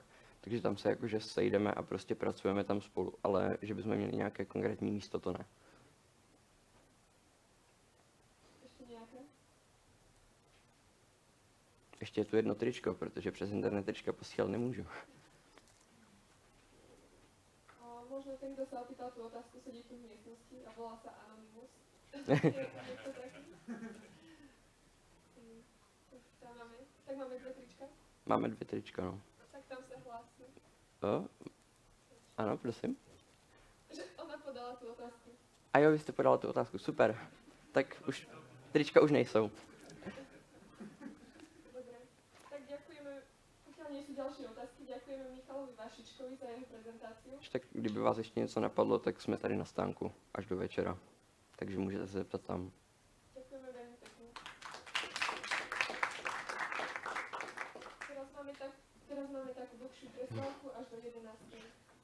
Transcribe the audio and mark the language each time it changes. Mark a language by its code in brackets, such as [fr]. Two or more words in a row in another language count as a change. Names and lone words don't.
[cs] Takže tam se jakože sejdeme a prostě pracujeme tam spolu, ale že bychom měli nějaké konkrétní místo, to ne. [sk] Ešte nejaké? [cs] Ještě je tu jedno tričko, protože přes internet trička posílat nemůžu. [sk] Možno ten, kto sa opýtal tú otázku, sedí tu v miestnosti a volá sa Anonymous. Niekto taký? Tak máme dve trička? [cs] Máme 2 trička, no. [sk] Tak tam sa hlásí. [cs] Ano, prosím. [sk] Že ona podala tú otázku. [cs] A jo, vy jste podala tu otázku, super. Tak už trička už nejsou. [sk] Dobre. Tak ďakujeme, pokiaľ nie sú ďalšie otázky, ďakujeme Michalovi Vašičkovi za jeho prezentáciu. [cs] Tak kdyby vás ještě něco napadlo, tak jsme tady na stánku až do večera. Takže můžete se zeptat tam. [sk] Ďakujeme veľmi pekne. Teraz máme takú dlhšiu prestávku až do 11.